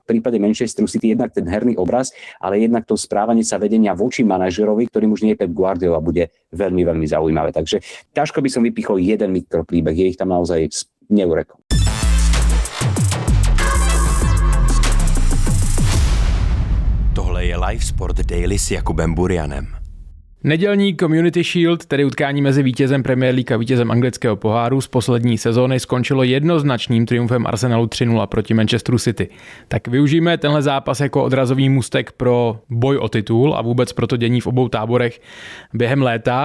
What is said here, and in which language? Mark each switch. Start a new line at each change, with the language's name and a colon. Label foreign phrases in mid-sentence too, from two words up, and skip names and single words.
Slovak: V prípade Manchesteru City jednak ten herný obraz, ale jednak to správanie sa vedenia voči manažerovi, ktorým už nie je Pep Guardiola, bude veľmi, veľmi zaujímavé. Takže ťažko by som vypichol jeden mikropríbeh, je ich tam naozaj neurekom.
Czech: Tohle je Live Sport Daily s Jakubem Burjanem. Nedělní Community Shield, tedy utkání mezi vítězem Premier League a vítězem anglického poháru z poslední sezóny, skončilo jednoznačným triumfem Arsenalu 3-0 proti Manchesteru City. Tak využijeme tenhle zápas jako odrazový můstek pro boj o titul a vůbec pro to dění v obou táborech během léta.